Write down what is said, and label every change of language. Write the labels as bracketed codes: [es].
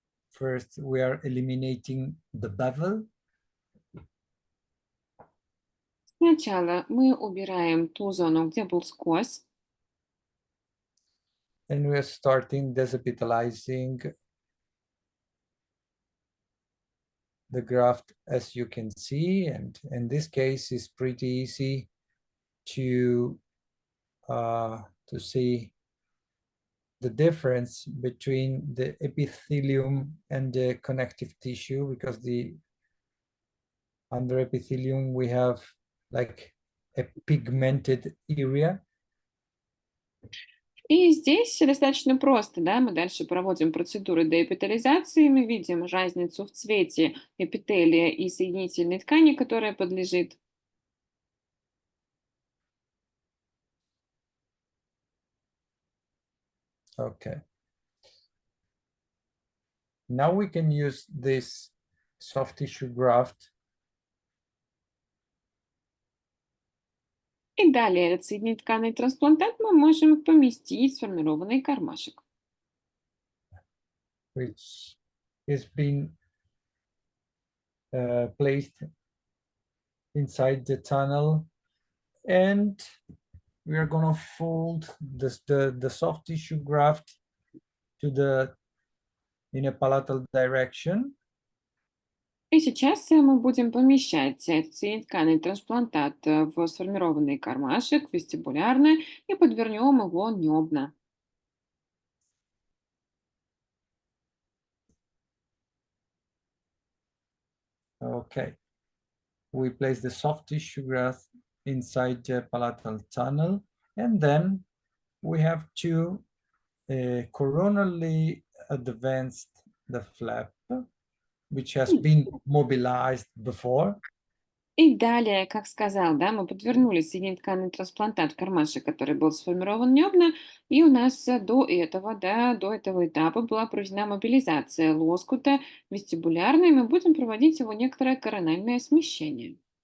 [en] First, we are eliminating the bevel. [ru] Сначала мы убираем ту зону, где был скос. [en] And we are starting desepitalizing the graft, as you can see. And in this case, it's pretty easy to see the difference between the epithelium and the connective tissue, because under epithelium we have like a pigmented area. [ru] И здесь достаточно просто, да, мы дальше проводим процедуры деэпитализации, мы видим разницу в цвете эпителия и соединительной ткани, которая подлежит. [en] Okay. Now we can use this soft tissue graft [ru] И далее этот соединительный трансплантат мы можем поместить в сформированный кармашек. [en] which is being placed inside the tunnel, and we are going to fold the soft tissue graft in a palatal direction. [ru] И сейчас мы будем помещать этот соединительный трансплантат в сформированный кармашек, вестибулярно, и подвернем его небно. [en] Okay. We place the soft tissue graft inside the palatal tunnel, and then we have to coronally advance the flap, which has been mobilized before. [ru] И далее, как сказал, да, мы подвернули соединительный трансплантат в кармашек, который был сформирован небно, и у нас до этого, да, до этого этапа была проведена мобилизация лоскута вестибулярной, и мы будем проводить его некоторое корональное смещение.